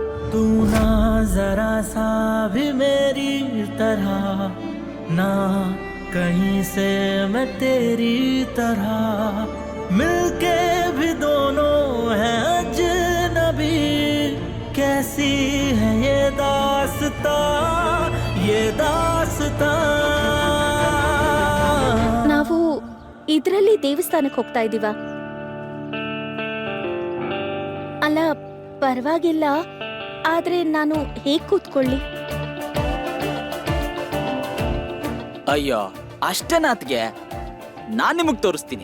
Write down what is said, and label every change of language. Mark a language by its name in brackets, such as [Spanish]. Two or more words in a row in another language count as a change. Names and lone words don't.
[Hindi] तू ना जरा सा भी मेरी तरह ना कहीं से मैं तेरी तरह मिलके भी दोनों हैं अजनबी कैसी है ये दास्तां [Kannada] ನಾವು ಇದರಲ್ಲಿ ದೇವಸ್ಥಾನಕ್ಕೆ ಹೋಗ್ತಾ ಇದೀವ. ಅಲ್ಲ ಪರವಾಗಿಲ್ಲ, ಆದ್ರೆ ನಾನು ಹೇಗ್ ಕೂತ್ಕೊಳ್ಳಿ? ಅಯ್ಯೋ ಅಷ್ಟೇನಾತ್ಗೆ ನಾನ್ ನಿಮಗ್ ತೋರಿಸ್ತೀನಿ.